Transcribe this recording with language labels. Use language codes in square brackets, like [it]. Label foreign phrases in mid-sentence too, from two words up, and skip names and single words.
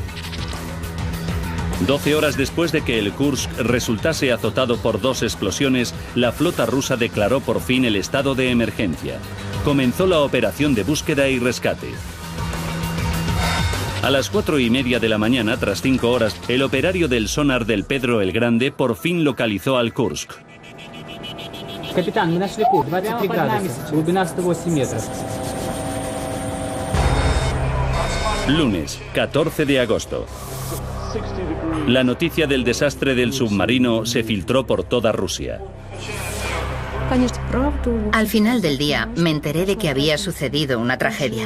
[es] 12 horas después de que el Kursk resultase azotado por 2 explosiones, la flota rusa declaró por fin el estado de emergencia. Comenzó la operación de búsqueda y rescate. A las 4:30 de la mañana, tras 5 horas, el operario del sonar del Pedro el Grande por fin localizó al Kursk. Capitán, [ru] мы нашли курс, 23 градуса, глубина 108 метров. [es] Lunes, 14 de agosto. La noticia del desastre del submarino se filtró por toda Rusia. Al final del día me enteré de que había sucedido una tragedia.